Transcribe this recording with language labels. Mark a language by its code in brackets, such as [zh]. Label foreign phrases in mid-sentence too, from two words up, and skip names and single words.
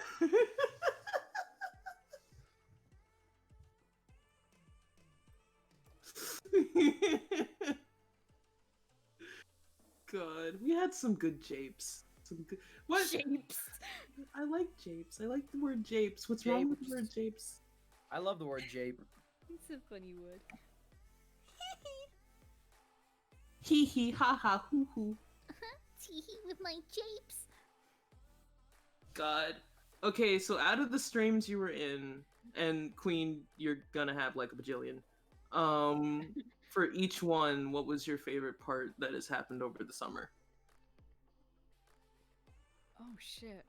[en] God, we had some good japes. Some good. What? Japes. I like japes. I like the word japes. What's wrong with the word japes? I love the word jape. It's a funny word. Hee hee ha ha hoo hoo. Tee-hee with my japes. God. Okay, so out of the streams you were in, and Queen, you're gonna have like a bajillion. For each one, what was your favorite part that has happened over the summer? Oh shit.